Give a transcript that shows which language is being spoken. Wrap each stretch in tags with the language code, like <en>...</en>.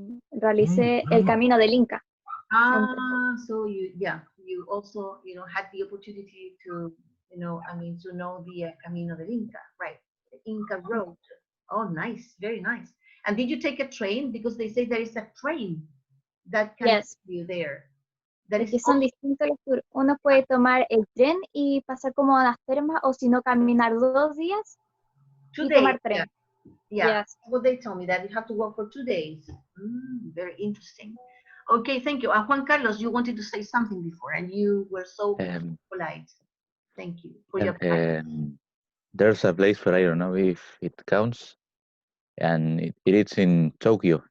<es>Realicé el camino del Inca.</es> <en>So you also had the opportunity to to know the Camino del Inca, right? The Inca Road. Oh, nice, very nice. And did you take a train? Because they say there is a train that can take you there.</en> <es>Es que son distintos los tours. Uno puede tomar el tren y pasar como a las termas, o si no caminar 2 días y tomar tren.</es> <en>Yeah. Yes. Well, they told me that you have to walk for 2 days. Very interesting. Okay, thank you. Juan Carlos, you wanted to say something before, and you were so polite. Thank you for your There's a place where I don't know if it counts, and it is in Tokyo.</en>